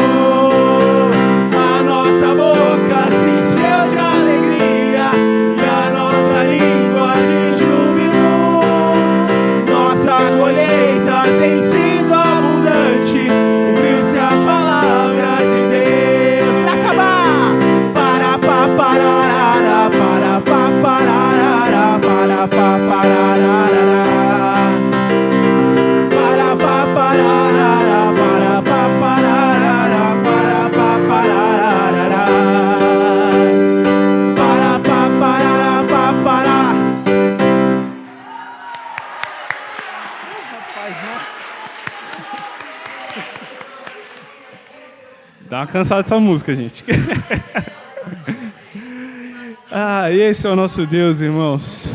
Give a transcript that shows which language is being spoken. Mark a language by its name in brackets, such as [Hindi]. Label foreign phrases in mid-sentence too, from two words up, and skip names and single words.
[Portuguese] A nossa boca se encheu de alegria e a nossa língua de júbilo. Nossa colheita tem sido abundante, cumpriu-se a palavra de Deus. Pra acabar! Para pa pararara, para pa pararara, para pa pararara. Para pa pararara, para pa pararara, para pa pararara. Para pa pararara, pa pará. Rapaz, nossa. Dá uma cansada dessa música, gente. Esse é o nosso Deus, irmãos.